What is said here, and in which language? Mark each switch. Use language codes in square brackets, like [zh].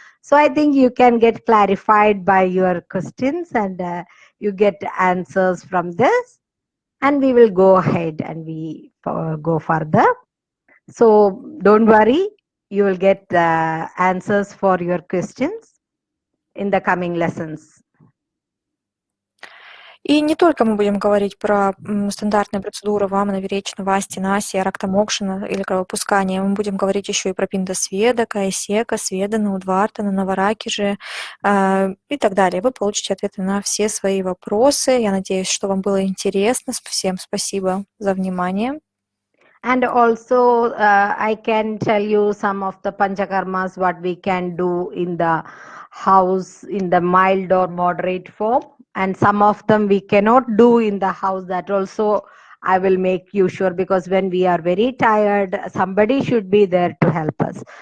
[en] So I think you can get clarified by your questions, and you get answers from this. And we will go ahead and we go further. So don't worry, you will get answers for your questions in the coming lessons. [ru] И не только мы будем говорить про стандартные процедуры вамана, виречна, васти, наси, рактамокшина или кровопускание. Мы будем говорить еще и про пиндасведа, каесека, сведана, удвартана, наваракижи и так далее. Вы получите ответы на все свои вопросы. Я надеюсь, что вам было интересно. Всем спасибо за внимание. [en] And also, I can tell you some of the panchakarmas, what we can do in the house in the mild or moderate form. And some of them we cannot do in the house. That also I will make you sure, because when we are very tired, somebody should be there to help us.